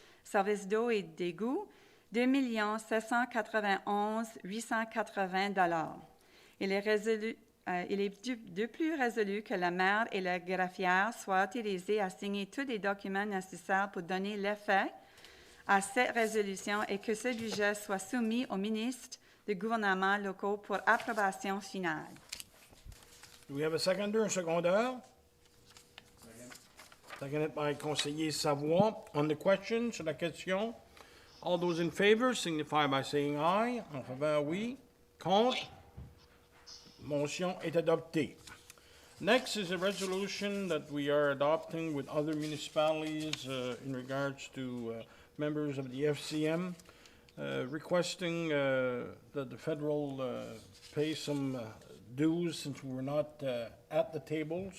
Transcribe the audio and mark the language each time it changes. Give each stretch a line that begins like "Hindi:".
French: Service d'eau et d'égout, 2 791 880 Il est de plus résolu que la maire et la greffière soient autorisés à signer tous les documents nécessaires pour donner l'effet à cette résolution et que ce budget soit soumis au ministre des gouvernements locaux pour approbation finale.
English: Do we have a seconder,
French: un secondaire?
English: Seconded by Conseiller Savoie. On the question,
French: sur la question,
English: all those in favor signify by saying aye.
French: En faveur, oui. Contre? Motion est adoptée.
English: Next is a resolution that we are adopting with other municipalities in regards to members of the FCM, requesting that the federal pay some dues since we were not at the table.